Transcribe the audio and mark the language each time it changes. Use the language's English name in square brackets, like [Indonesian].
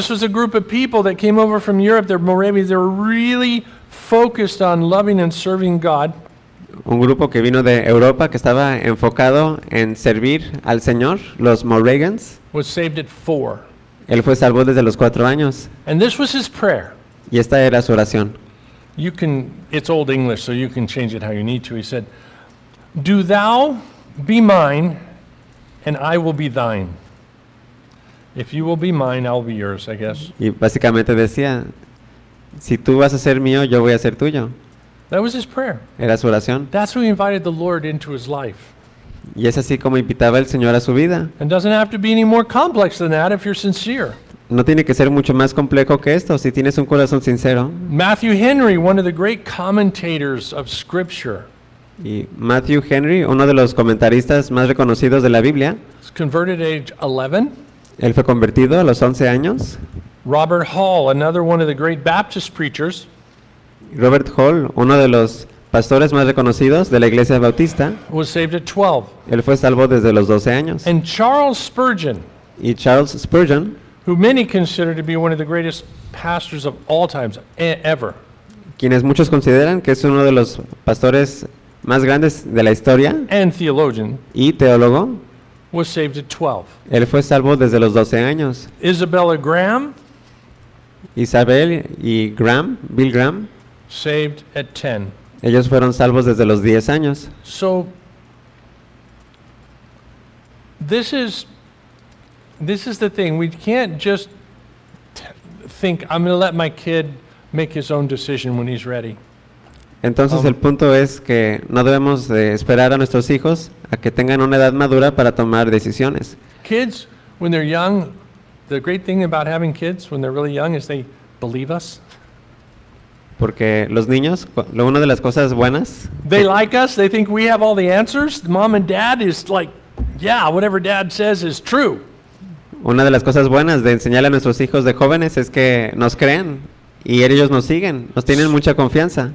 [English] This was a group of people that came over from Europe. They're Moravians. They were really focused on loving and serving God. [Spanish] Un grupo que vino de Europa que estaba enfocado en servir al Señor, los Moravians. [English] Was saved at 4. [Spanish] Él fue salvo desde los 4 años. [English] And this was his prayer. [Spanish] Y esta era su oración. [English] You can, it's old English, so you can change it how you need to. He said, "Do thou be mine, and I will be thine. If you will be mine, I'll be yours," I guess. [Spanish] Y básicamente decía, si tú vas a ser mío, yo voy a ser tuyo. [English] That was his prayer. [Spanish] Era su oración. [English] That's who he invited the Lord into his life. [Spanish] Y es así como invitaba el Señor a su vida. [English] And doesn't have to be any more complex than that if you're sincere. [Spanish] No tiene que ser mucho más complejo que esto si tienes un corazón sincero. [English] Matthew Henry, one of the great commentators of Scripture. [Spanish] Y Matthew Henry, uno de los comentaristas más reconocidos de la Biblia. [English] He's converted at age 11. [Spanish] Él fue convertido a los 11 años. [English] Robert Hall, another one of the great Baptist preachers. [Spanish] Robert Hall, uno de los pastores más reconocidos de la Iglesia Bautista. [English] Was saved at 12. [Spanish] Él fue salvo desde los 12 años. [English] And Charles Spurgeon. [Spanish] Y Charles Spurgeon, [English] who many consider to be one of the greatest pastors of all times ever. [Spanish] Quienes muchos consideran que es uno de los pastores más grandes de la historia. [English] And theologian. [Spanish] Y teólogo. [English] Was saved at 12. [Spanish] Él fue salvo desde los 12 años. [English] Isabella Graham. [Spanish] Isabel y Graham, Bill Graham. [English] Saved at 10. [Spanish] Ellos fueron salvos desde los 10 años. [English] So, this is the thing. We can't just think, I'm going to let my kid make his own decision when he's ready. [Spanish] Entonces el punto es que no debemos de esperar a nuestros hijos a que tengan una edad madura para tomar decisiones. [English] Kids, when they're young, the great thing about having kids when they're really young is they believe us. [Spanish] Porque los niños, una de las cosas buenas. [English] They like us. They think we have all the answers. Mom and dad is like, yeah, whatever dad says is true. [Spanish] Una de las cosas buenas de enseñarle a nuestros hijos de jóvenes es que nos creen. Y ellos nos siguen, nos tienen mucha confianza.